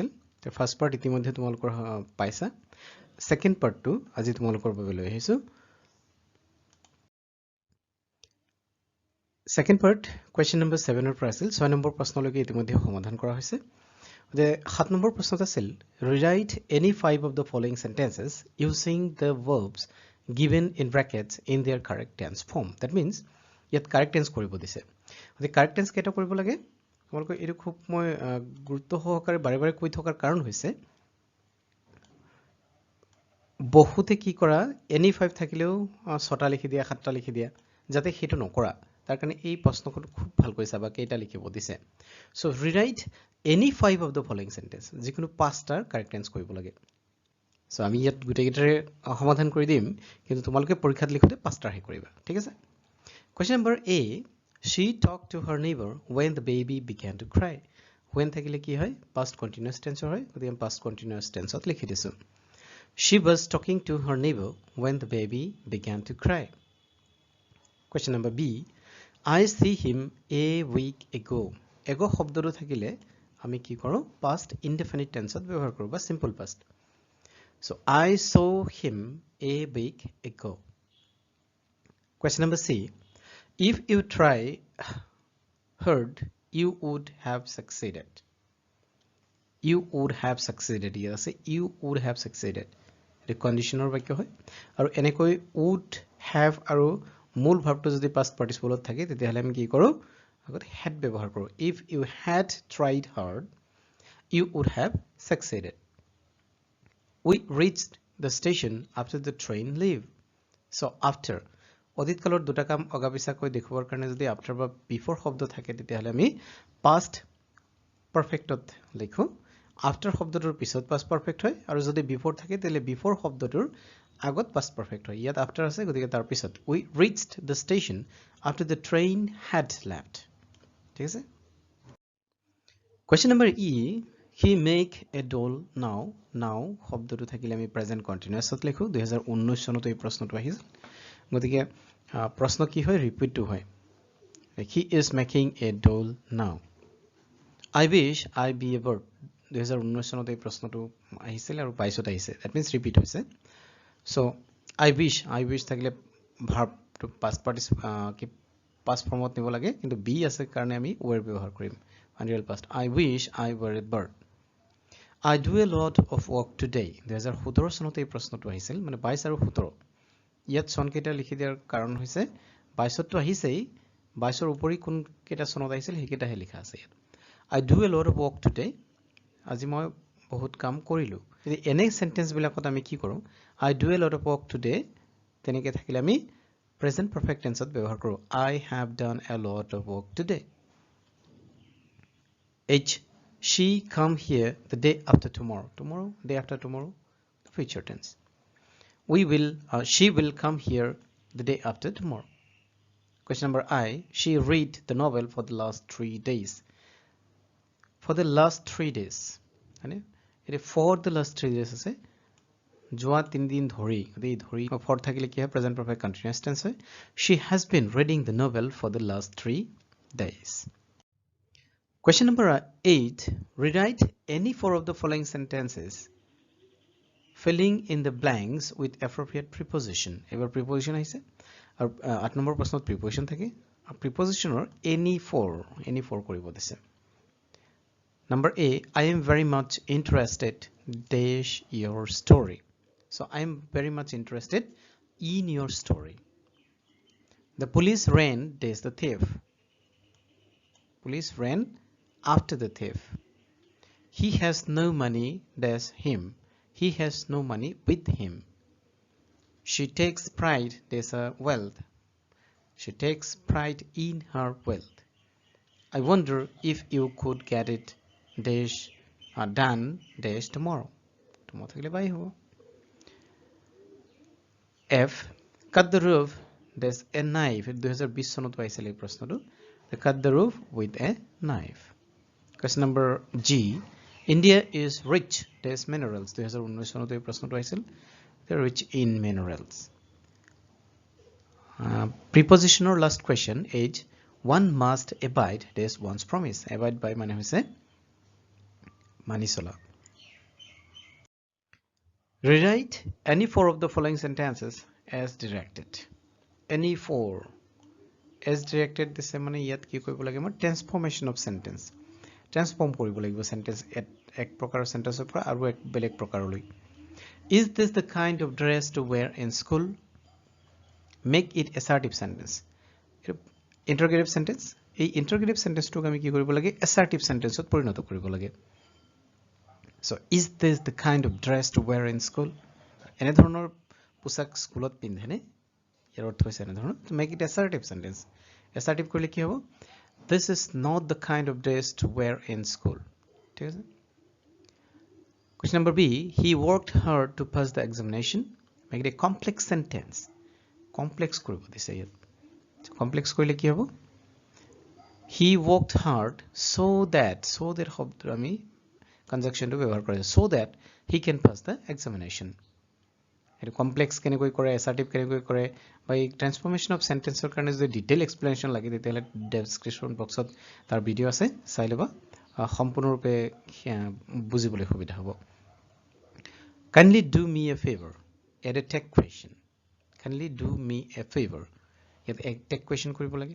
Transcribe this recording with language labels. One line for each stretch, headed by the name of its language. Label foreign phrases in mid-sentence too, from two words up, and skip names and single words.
Assamese: তাৰ
English: first part
Assamese: ইতিমধ্যে তোমালোকৰ পাইছা।
English: second partটো
Assamese: আজি তোমালোকৰ বাবে লৈ আহিছো।
English: second part question number
Assamese: 7 পৰা আছিল। 6 নম্বৰ প্ৰশ্নলৈকে ইতিমধ্যে সমাধান কৰা হৈছে। যে 7 নম্বৰ প্ৰশ্নত আছিল
English: rewrite any 5 of the following sentences using the verbs given in brackets in their correct tense form. That means
Assamese: ইয়াত
English: correct tense
Assamese: কৰিব দিছে। যে
English: correct tense
Assamese: কেইটা কৰিব লাগে তোমালোকৰ এইটো খুব মই গুৰুত্ব সহকাৰে বাৰে বাৰে কৈ থকাৰ কাৰণ হৈছে বহুতে কি কৰা any 5 থাকিলেও 6টা লিখি দিয়া 7টা লিখি দিয়া যাতে হেতু নকৰা তাৰ কাৰণে এই প্ৰশ্নখন খুব ভালকৈ চাবা কেইটা লিখিব দিছে।
English: So rewrite any 5 of the following sentence
Assamese: যিকোনো 5টাৰ
English: correct tense
Assamese: কৰিব লাগে। So আমি ইয়াত গুটেইকেইটাৰে সমাধান কৰি দিম কিন্তু তোমালোকে পৰীক্ষাত লিখোতে 5টাৰ হে কৰিবা ঠিক আছে।
English: Question number A, she talked to her neighbor when the baby began to cry.
Assamese: When থাকিলে কি হয়
English: past continuous tense
Assamese: হয় গতিকে
English: past continuous tenseত
Assamese: লিখি দিছো।
English: She was talking to her neighbor when the baby began to cry. Question number B, I see him a week ago.
Assamese: Ago শব্দটো থাকিলে আমি কি কৰো
English: past indefinite tenseত
Assamese: ব্যৱহাৰ কৰো বা
English: simple past. So I saw him a week ago. Question number C, if you try hard you would have succeeded. You would have succeeded. Yes, you would have succeeded. The conditional
Assamese: বাক্য হয় আৰু এনেকৈ
English: would have
Assamese: আৰু মূল ভাৱটো যদি
English: past participleত
Assamese: থাকে তেতিয়াহলে আমি কি কৰো আগত had ব্যৱহাৰ কৰো।
English: If you had tried hard you would have succeeded. We reached the station after the train leave.
Assamese: So after অতীত কালৰ দুটা কাম অগাপিছাকৈ দেখুৱাৰ কাৰণে যদি after বা before শব্দ থাকে তেতিয়াহলে আমি
English: past perfectত
Assamese: লিখো। after শব্দটোৰ পিছত
English: past perfect
Assamese: হয় আৰু যদি before থাকে তেলে before শব্দটোৰ আগত
English: past perfect
Assamese: হয়। ইয়াত after আছে গতিকে তাৰ পিছত
English: we reached the station after the train had left.
Assamese: ঠিক আছে।
English: Question number E, he make a doll now.
Assamese: Now শব্দটো থাকিলে আমি present continuousত লিখো। 2019 চনত এই প্ৰশ্নটো আহিছিল গতিকে প্ৰশ্ন কি হয় ৰিপিটটো হয়।
English: He is making a doll now. I wish I be a bird.
Assamese: 2019 চনত এই প্ৰশ্নটো আহিছিল আৰু 22ত আহিছে।
English: That means
Assamese: repeat হৈছে।
English: So I wish
Assamese: থাকিলে ভাৰ্বটো
English: past formত
Assamese: নিব লাগে কিন্তু be আছে কাৰণে আমি were ব্যৱহাৰ কৰিম
English: real past. I wish I were a bird. I do a lot of work today.
Assamese: 2017 চনত এই প্ৰশ্নটো আহিছিল মানে 22 আৰু 17 ইয়াত চন কেইটা লিখি দিয়াৰ কাৰণ হৈছে 22তটো আহিছেই 22ৰ উপৰি কোন কেইটা চনত আহিছিল হেকেইটাহে লিখা আছে ইয়াত।
English: I do a lot of work today.
Assamese: আজি মই বহুত কাম কৰিলো। এনে সেন্টেন্স বিলাকত আমি কি কৰো
English: I do a lot of work today
Assamese: তেনেকে থাকিলে আমি
English: present perfect tenseত
Assamese: ব্যৱহাৰ কৰো।
English: I have done a lot of work today. H, she come here the day after tomorrow. Tomorrow, day after tomorrow, future tense. She will come here the day after tomorrow. Question number I, she read the novel for the last 3 days. For the last 3 days. For the last 3 days
Assamese: আছে যোৱা 3 দিন ধৰি
English: for
Assamese: থাকিলে কি হয়
English: present perfect continuous tense হয়। She has been reading the novel for the last 3 days. Question number 8, rewrite any 4 of the following sentences filling in the blanks with appropriate preposition.
Assamese: এবাৰ preposition আহিছে আৰু 8 নম্বৰ প্ৰশ্নত preposition থাকে আৰু prepositionৰ any 4 কৰিব দিছে।
English: Number A, I am very much interested dash your story. So I am very much interested in your story. The police ran dash the thief. Police ran after the thief. He has no money dash him. He has no money with him. She takes pride dash her wealth. She takes pride in her wealth. I wonder if you could get it dash done dash tomorrow.
Assamese: Tomorrow থাকলে বাই হ'ব।
English: F, cut the roof dash a knife.
Assamese: 2020 চনত পাইছিল এই প্ৰশ্নটো।
English: Cut the roof with a knife. Question number G. India is rich dash minerals.
Assamese: 2019 চনত এই প্ৰশ্নটো আহিছিল.
English: They are rich in minerals. Prepositional last question is one must abide dash one's promise.
Assamese: Abide by মানে হৈছে মানি চলা.
English: Rewrite any four of the following sentences as directed. Any four as directed
Assamese: দিছে মানে ইয়াত কি কৰিব লাগে মই
English: transformation of sentence.
Assamese: Transform কৰিব লাগিব sentence এক প্ৰকাৰৰ sentence পৰা আৰু এক বেলেগ প্ৰকাৰলৈ.
English: Is this the kind of dress to wear in school? Make it assertive sentence. Interrogative sentence.
Assamese: এই
English: interrogative sentence
Assamese: টোক আমি কি কৰিব লাগে
English: assertive sentence
Assamese: ত পৰিণত কৰিব লাগে.
English: So is this the kind of dress to wear in school?
Assamese: এনে ধৰণৰ পোছাক স্কুলত পিন্ধেনে? ইয়াৰ অৰ্থ হৈছে এনে ধৰণৰ.
English: To make it assertive sentence. Assertive
Assamese: কৰিলে কি হ'ব?
English: This is not the kind of dress to wear in school.
Assamese: ঠিক আছে?
English: Question number B. He worked hard to pass the examination. Make it a complex sentence.
Assamese: Complex কৰিব দিছে ইয়াত. Complex কৰিলে কি হ'ব?
English: He worked hard so that
Assamese: শব্দ আমি conjunction টো ব্যৱহাৰ কৰিছো
English: so that he can pass the examination.
Assamese: এটা complex কেনেকৈ কৰে assertive কেনেকৈ কৰে বা এই
English: transformation of sentence
Assamese: ৰ কাৰণে যদি
English: detail explanation
Assamese: লাগে তেতিয়াহলে
English: description boxত
Assamese: তাৰ ভিডিও আছে চাই লবা সম্পূৰ্ণৰূপে বুজিবলৈ সুবিধা হ'ব.
English: Kindly do me a favor. Add a tag question. Kindly do me a favor.
Assamese: ইয়াত এক
English: tag question
Assamese: কৰিব লাগে.